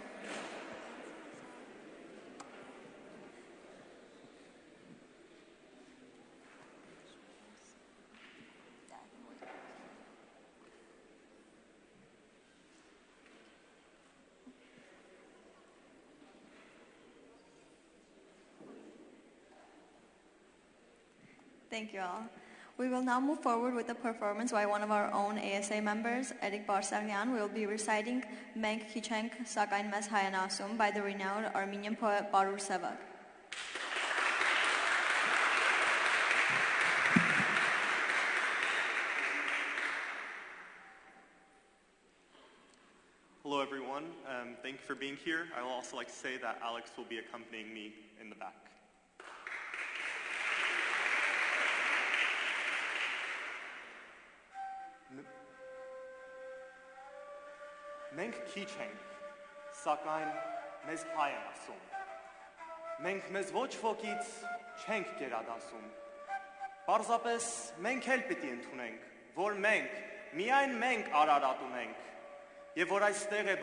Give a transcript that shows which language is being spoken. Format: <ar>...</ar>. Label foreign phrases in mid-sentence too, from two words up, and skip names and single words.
<en>Thank you all. We will now move forward with the performance by one of our own ASA members, Eric Barsagyan. We will be reciting Մենք քիչ ենք, սակայն մեզ հայ են ասում by the renowned Armenian poet Barur Sevak. Hello, everyone. Thank you for being here. I will also like to say that Alex will be accompanying me in the back.</en> <hy>Մենք քիչ ենք, սակայն մեզ հայ են ասում։ Մենք մեզ ոչ ոքից չենք գերադասում։ Պարզապես մենք էլ պիտի ընդունենք, որ մենք, միայն մենք Արարատ ունենք, եւ որ այստեղ է</hy>